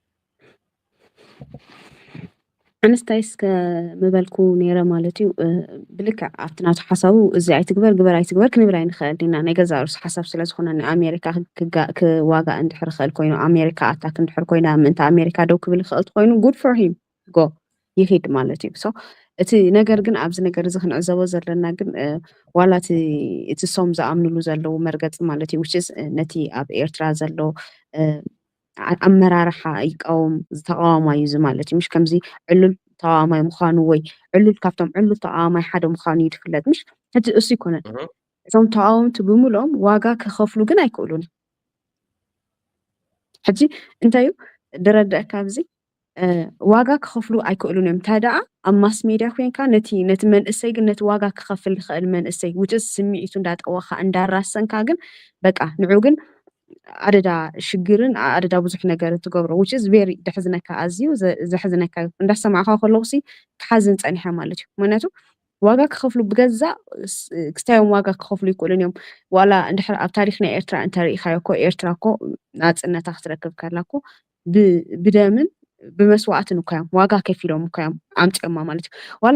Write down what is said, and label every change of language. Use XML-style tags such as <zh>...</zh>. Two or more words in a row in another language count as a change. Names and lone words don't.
<ti>ኣንስታይስ ከምበልኩ ነይረ ማለት እዩ ብልክዕ ኣብቲ ናቱ ሓሳቡ እዚ ኣይትግበር ግበር ኣይትግበር ክንብል ኣይንኽእል ኢና ናይ ገዛ ርእሱ ሓሳብ ስለ ዝኾነ ንኣሜሪካ ክዋጋእ እንድሕር ክእል ኮይኑ ኣሜሪካ ኣታክ እንድሕር ኮይና ምእንቲ ኣሜሪካ ደው ክብል ክእል ኮይኑ</ti> <en>good for him</en> <ti>ጎ ይሄድ ማለት እዩ እቲ ነገር ግን ኣብዚ ነገር እዚ ክንዕዘቦ ዘለና ግን ዋላ እቲ ሶም ዝኣምንሉ ዘለው መርገፂ ማለት እዩ</ti> <en>which is</en> <ti>ነቲ ኣብ ኤርትራ ዘሎ ኣመራርሓ ይቃወም ዝተቃወማ እዩ ማለት እዩ ምሽ ከምዚ ዕሉል ተቃዋማይ ምዃኑ ወይ ዕሉል ካብቶም ዕሉል ተቃዋማይ ሓደ ምዃኑ ይድፍለጥ ምሽ ሕጂ እሱ ይኮነን እቶም ተቃወምቲ ብምሎም ዋጋ ክኸፍሉ ግን ኣይክእሉን ሕጂ እንታይ እዩ ድረድአካ ኣብዚ ዋጋ ክኸፍሉ ኣይክእሉን እዮም እንታይ ደኣ ኣብ</ti> <en>mass media</en> <ti>ኮንካ ነቲ መንእሰይ ግን ነቲ ዋጋ ክኸፍል ዝኽእል መንእሰይ</ti> <en>which is</en> <ti>ስምዒቱ እንዳጠወኻ እንዳራሰንካ ግን በቃ ንዑ ግን ኣደዳ ሽግርን ኣደዳ ብዙሕ ነገር ትገብሮ</ti> <en>which is very</en> <ti>ድሕዝነካ ኣዝዩ ዘሕዝነካ እንዳሰማዕካ ከለኹሲ ክሓዝን ፀኒሐ ማለት እዩ ምክንያቱ ዋጋ ክኸፍሉ ብገዛእ ክስታዮም ዋጋ ክኸፍሉ ይክእሉን እዮም ዋላ እንድሕር ኣብ ታሪክ ናይ ኤርትራ እንተሪኢኻዮ ኮ ኤርትራ ኮ ናፅነታ ክትረክብ ከላ ኮ ብደምን ብመስዋዕትን እኳ እዮም ዋጋ ከፊሎም እኳ እዮም ኣምፅኦማ ማለት እዩ ዋላ</ti>